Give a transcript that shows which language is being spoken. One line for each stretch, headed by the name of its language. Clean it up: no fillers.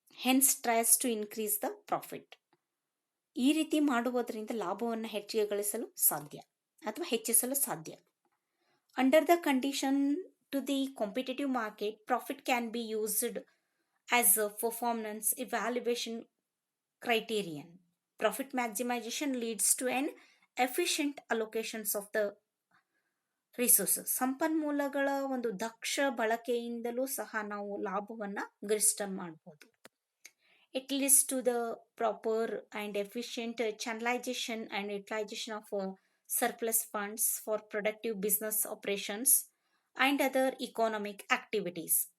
English: Hence tries to increase the profit.
Kannada: ಈ ರೀತಿ ಮಾಡುವುದರಿಂದ ಲಾಭವನ್ನು ಹೆಚ್ಚಿಗೆ ಗಳಿಸಲು ಸಾಧ್ಯ ಅಥವಾ ಹೆಚ್ಚಿಸಲು ಸಾಧ್ಯ.
English: Under the condition to the competitive market, profit can be used as a performance evaluation criterion. Profit maximization leads to an efficient allocations of the resources.
Kannada: ಸಂಪನ್ಮೂಲಗಳ ಒಂದು ದಕ್ಷ ಬಳಕೆಯಿಂದಲೂ ಸಹ ನಾವು ಲಾಭವನ್ನು ಗರಿಷ್ಠ ಮಾಡಬಹುದು.
English: It leads to the proper and efficient channelization and utilization of surplus funds for productive business operations and other economic activities.